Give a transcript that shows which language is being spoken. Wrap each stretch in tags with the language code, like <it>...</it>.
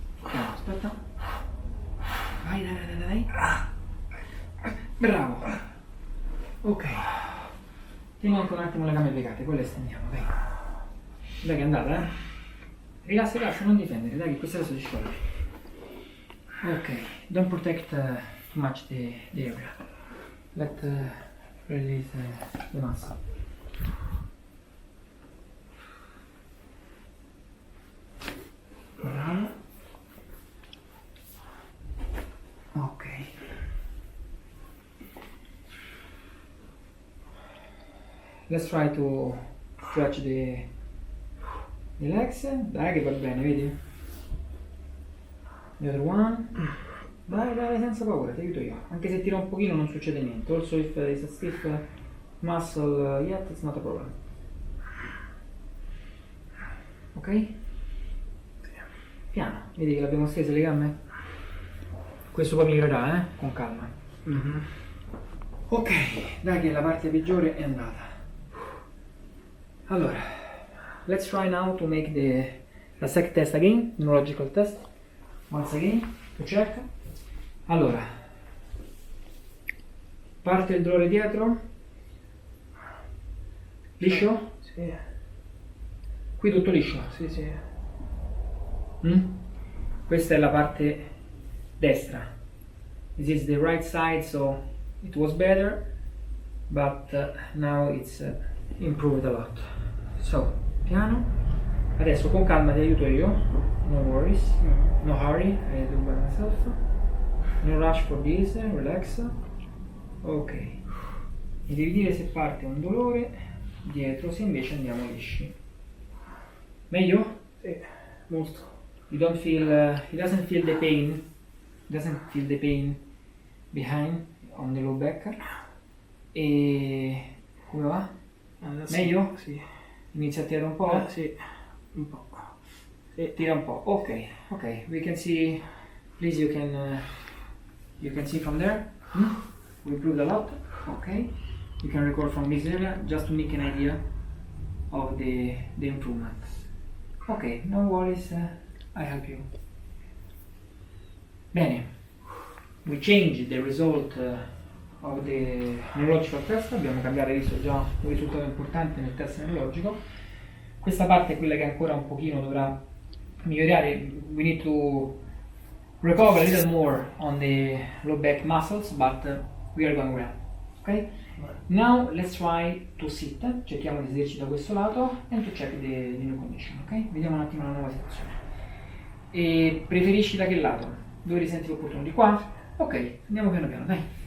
<it>Aspetta. Vai, dai. Bravo. Ok. Tieni anche un attimo le gambe piegate, poi le stendiamo, dai. Dai che è andata, eh? Rilassa, non difendere, dai che questo adesso si scioglie.</it> <en>Ok, don't protect too much the area. Let release the muscle.</en> <it>Bravo.</it> <en>Ok. Let's try to stretch the legs.</en> <it>Dai che va bene, vedi?</it> <en>The other one.</en> <it>Dai, senza paura, ti aiuto io. Anche se tira un pochino non succede niente.</it> <en>Also if there is a stiff muscle yet, it's not a problem. Ok?</en> <it>Piano, vedi che l'abbiamo stesa le gambe? Questo poi migliorerà, con calma. Ok, dai che la parte peggiore è andata.</it> <en>Allora, let's try now to make the SEC test again, neurological test. Once again, to check.</en> <it>Allora, parte il dolore dietro. Liscio? Sì. Qui tutto liscio? Sì. Questa è la parte destra.</it> <en>This is the right side, so it was better, but now it's improved a lot. So, piano.</en> <it>Adesso con calma ti aiuto io.</it> <en>No worries, no hurry, I do by myself. No rush for this, relax. Ok.</en> <it>Mi devi dire se parte un dolore dietro, se invece andiamo lisci. Meglio? Sì, molto.</it> <en>You don't feel, he doesn't feel the pain. Doesn't feel the pain behind on the low back.</en> <it>E come va? Adesso, Meglio? Sì. Inizia a tirare un po'? Sì, un po'. Sì, tira un po'.</it> <en>Ok, we can see. Please, you can see from there. We improved a lot. Okay, you can record from this area just to make an idea of the improvements. Okay, no worries. I help you. Bene, we changed the result of the neurological test.</en> <it>Abbiamo cambiato, visto già un risultato importante nel test neurologico. Questa parte è quella che ancora un pochino dovrà migliorare.</it> <en>We need to recover a little more on the low back muscles, but we are going well. Okay? Now let's try to sit.</en> <it>Cerchiamo di sederci da questo lato</it> <en>and to check the new condition.</en> <it>Ok? Vediamo un attimo la nuova situazione. E preferisci da che lato? Dove ti senti opportuno? Di qua? Ok, andiamo piano piano, dai.</it>